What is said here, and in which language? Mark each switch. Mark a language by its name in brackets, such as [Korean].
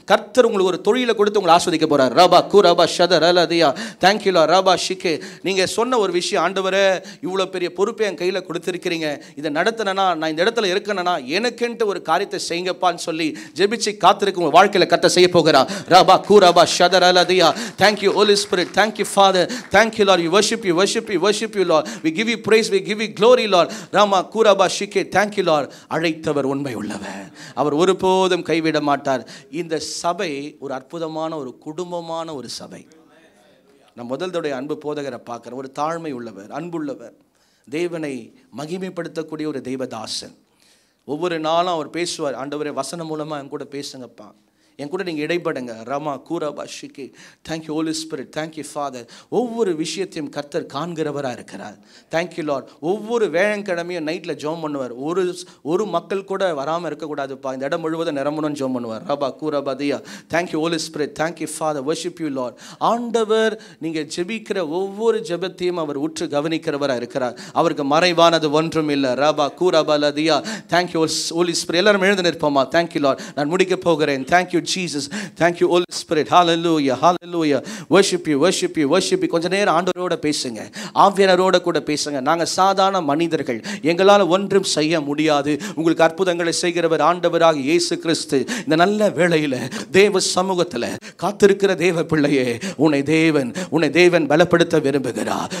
[Tamil] கர்த்தர் உங்களுக்கு ஒரு தொழிலை கொடுத்து உங்களை ஆஸ்வதிக்க போறார். ராபா கூராபா ஷதர் லதியா. [English] Thank you Lord. ராபா ஷிகே. [Tamil] நீங்க சொன்ன ஒரு விஷயம், ஆண்டவரே இவ்வளவு பெரிய பொறுப்பை என் கையில் கொடுத்திருக்கிறீங்க, இதை நடத்தினா நான் இந்த இடத்துல இருக்கணும்னா எனக்கென்று ஒரு காரியத்தை செய்யுங்கப்பான்னு சொல்லி ஜெபிச்சு காத்திருக்கும் உங்கள் வாழ்க்கையில் கர்த்தர் செய்ய போகிறார். ரபா கூரபா ஷதர் அலதியா. [English] Thank you Holy Spirit, thank you Father, thank you Lord. You worship you, worship you, worship you Lord. We give you praise, we give you glory Lord. ராமா கூரபா ஷிகே. Thank you Lord. [Tamil] அழைத்தவர் உண்மை உள்ளவர், அவர் ஒருபோதும் கைவிட மாட்டார். இந்த சபை ஒரு அற்புதமான ஒரு குடும்பமான ஒரு சபை. நான் முதல்தோடைய அன்பு போதகரை பார்க்குறேன். ஒரு தாழ்மை உள்ளவர், அன்புள்ளவர், தேவனை மகிமைப்படுத்தக்கூடிய ஒரு தெய்வதாசன். ஒவ்வொரு நாளும் அவர் பேசுவார். ஆண்டவரே வசனம் மூலமாக என் கூட பேசுங்கப்பா, என் கூட நீங்கள் இடைப்படுங்க. Rama கூரபா ஷிகே. [English] Thank you Holy Spirit, thank you Father. [Tamil] ஒவ்வொரு விஷயத்தையும் கர்த்தர் காண்கிறவராக இருக்கிறார். [English] Thank you Lord. [Tamil] ஒவ்வொரு வேழங்கிழமையும் நைட்டில் ஜோம் பண்ணுவார். ஒரு மக்கள் கூட வராமல் இருக்கக்கூடாதுப்பா, இந்த இடம் முழுவதும் நிரம்பணும்னு ஜோம் பண்ணுவார். ரபா கூரபா தியா. [English] Thank you Holy Spirit, thank you Father. Worship you Lord. [Tamil] ஆண்டவர் நீங்கள் ஜெபிக்கிற ஒவ்வொரு ஜெபத்தையும் அவர் உற்று கவனிக்கிறவராக இருக்கிறார். அவருக்கு மறைவானது ஒன்றும் இல்லை. ரபா கூரபா லதியா. [English] Thank you Holy Spirit. [Tamil] எல்லாரும் எழுந்து நிற்போமா? [English] Thank you Lord. [Tamil] நான் முடிக்க போகிறேன். [English] Thank you Jesus, thank you Holy Spirit. Hallelujah, hallelujah. Worship you, worship you, worship you. [Tamil] கொஞ்ச நேரம் ஆண்டவரோட பேசுங்க, ஆவியானவரோட கூட பேசுங்க. நாங்க சாதாரண மனிதர்கள், எங்களால் ஒன்றும் செய்ய முடியாது. உங்களுக்கு அற்புதங்களை செய்கிறவர் ஆண்டவராக இயேசு கிறிஸ்து. இந்த நல்ல வேளையில தேவ சமூகத்தில் காத்திருக்கிற தேவ பிள்ளையே, உன்னை தேவன் பலப்படுத்த விரும்புகிறார்.